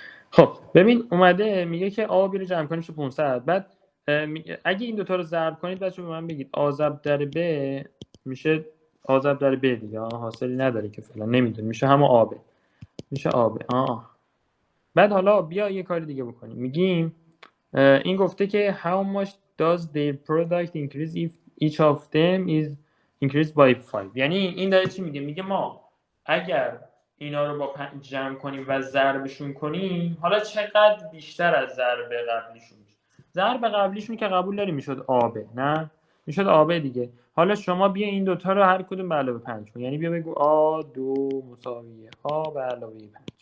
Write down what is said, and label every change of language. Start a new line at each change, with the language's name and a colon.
Persian: خب ببین اومده میگه که A رو جمع کنیم میشه 500. بعد اگه این دوتا رو ضرب کنید بچه‌ها به من بگید A ضرب در B میشه A ضرب در B دیگه. حاصلی نداره که فعلا نمیدونیم، میشه همون AB. میشه AB. بعد حالا بیا یه کاری دیگه بکنیم. میگیم این گفته که
English: how much does their product increase if each of them is increased by 5.
Persian: یعنی این داره چی میگه؟ میگه ما اگر اینا رو با 5 جمع کنیم و ضربشون کنیم حالا چقدر بیشتر از ضرب قبلیشون میشه. ضرب قبلیشون که قبول داریم میشد AB، نه میشد AB دیگه. حالا شما بیا این دوتا رو هر کدوم به علاوه 5 کن. یعنی بیا بگو A2 مساویه A به علاوه 5.